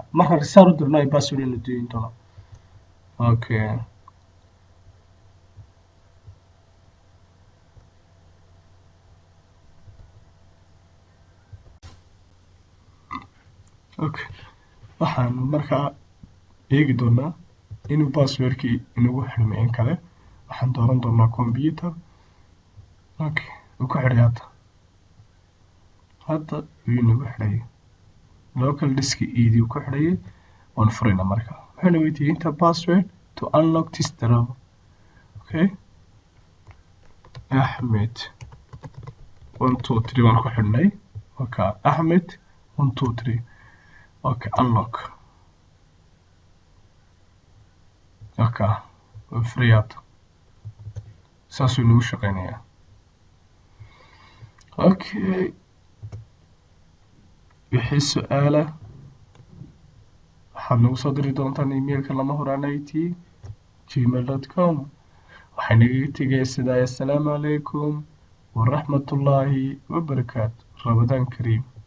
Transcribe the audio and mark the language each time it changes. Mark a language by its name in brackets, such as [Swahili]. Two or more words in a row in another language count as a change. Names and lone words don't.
[Somali] markaan restart u dirno ay password ina diin doonaa. [English] okay, okay, [Somali] waxaan markaa eegi doonaa inuu passwordkii inagu xidhmay in kale. waxaan dooran doonaa computer. okay, uu ku xidhay hadda wuu inagu xidhayay [English] local disk [Somali] E-dii uu ku xidhayay. waan furayna marka waxaana weydiiyey [English] enter password to unlock this drive. [Somali] okay Ahmed 1 2 3 baan ku xidhnay okay Ahmed 1 2 3 [English] okay unlock okay [Somali] فريات saasuu inagu shaqeynayaa okay wixii su-aala waxaad nagu soo diri doontaan emailka lamahuraan@gmail.com waxay nagaga tegaya sidaa [Arabic] السلام عليكم ورحمة الله وبركاته رمضان كريم